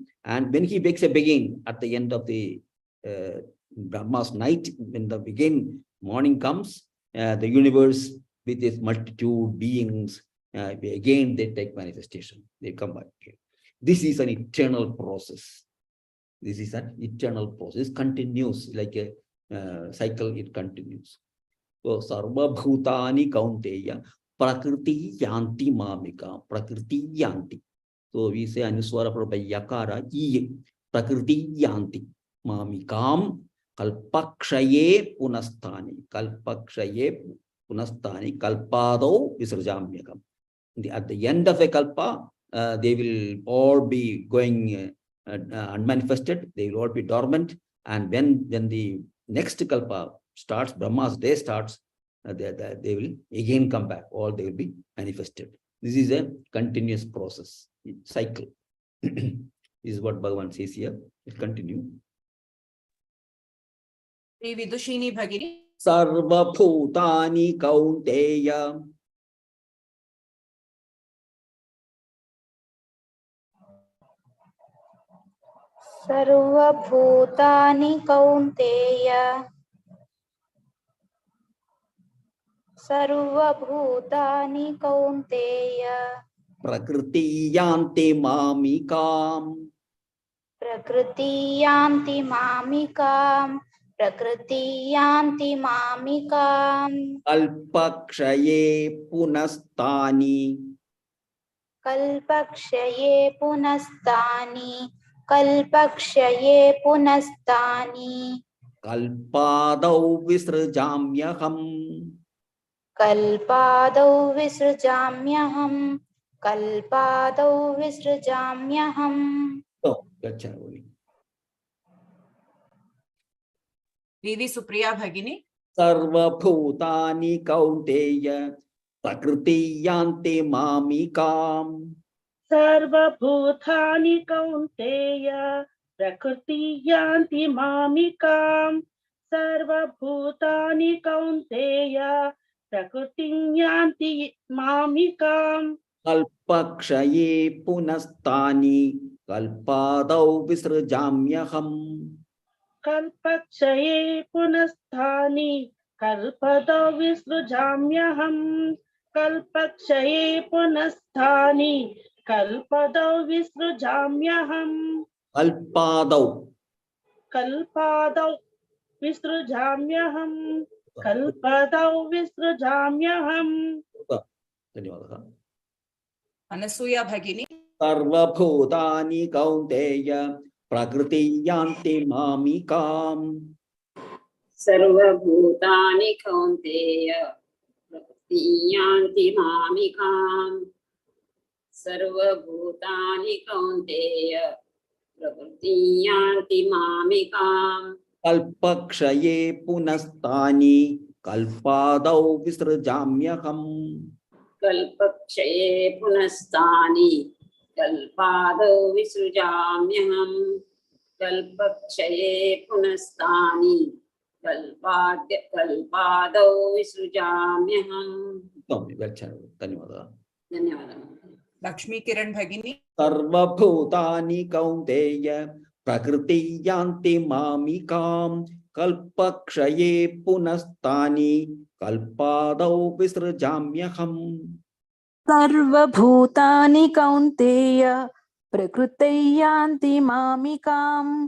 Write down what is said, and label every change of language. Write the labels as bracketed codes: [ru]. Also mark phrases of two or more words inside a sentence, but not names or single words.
[en] And when he wakes up again at the end of the Brahma's night, when the morning comes, the universe with its multitude beings, again they take manifestation, they come back again. This is an eternal process. This is an eternal process, continues like a cycle, it continues. [sa] So सर्व भूतानि कौन्तेय प्रकृति यान्ति मामिका, प्रकृति यान्ति. [en] So we say anuswara for by yakara e, [sa] प्रकृति यान्ति मामिकम् कल्पक्षये पुनस्तानि, कल्पक्षये पुनस्तानि, कल्पादो विसृजाम्यकम्. [en] At the end of a kalpa, they will all be going unmanifested, they will all be dormant, and when the next kalpa starts, Brahma's day starts, they will again come back, or they will be manifested. This is a continuous process, cycle. This is what Bhagavan says here. It continues. [sa] Shri Vidushini Bhagini. सर्व भूतानि कौन्तेय. सर्वभूतानि कौन्तेय. सर्वभूतानि कौन्तेय. प्रकृति यान्ति मामिकम्. प्रकृति यान्ति मामिकम्. प्रकृति यान्ति मामिकम्. कल्पक्षये पुनस्तानि. कल्पक्षये पुनस्तानि. कल्पक्षये पुनस्तानि. कल्पादौ विसृजाम्यहम्. कल्पादौ विसृजाम्यहम्. कल्पादौ विसृजाम्यहम्. [en] Oh, gotcha. [sa] Vivi Supriya Bhagini. सर्व भूतानि कौन्तेय प्रकृति यान्ति मामिकम्. सर्व भूतानि कौन्तेय प्रकृति यान्ति मामिकम्. सर्व भूतानि कौन्तेय प्रकृति यान्ति मामिकम्. कल्पक्षये पुनस्तानि कल्पादौ विसृजाम्यहम्. कल्पक्षये पुनस्तानि कल्पादौ विसृजाम्यहम्. कल्पक्षये पुनस्तानि कल्पादौ विसृजाम्यहम्. Kalpadau. कल्पादौ विसृजाम्यहम्. कल्पादौ विसृजाम्यहम्. Anasuya Bhagini. सर्व भूतानि कौन्तेय प्रकृति यान्ति मामिकम्. सर्व भूतानि कौन्तेय प्रकृति यान्ति मामिकम्. सर्व भूतानि कौन्तेय प्रकृति यान्ति मामिकम्. कल्पक्षये पुनस्तानि कल्पादौ विसृजाम्यहम्. कल्पक्षये पुनस्तानि कल्पादौ विसृजाम्यहम्. कल्पक्षये पुनस्तानि कल्पादौ विसृजाम्यहम्. Dhanyawada. Dhanyawada. Lakshmi Kiran Bhagini. सर्व भूतानि कौन्तेय प्रकृति यान्ति मामिकम्. कल्पक्षये पुनस्तानि कल्पादौ विसृजाम्यहम्. सर्वभूतानि कौन्तेय प्रकृति यान्ति मामिकम्.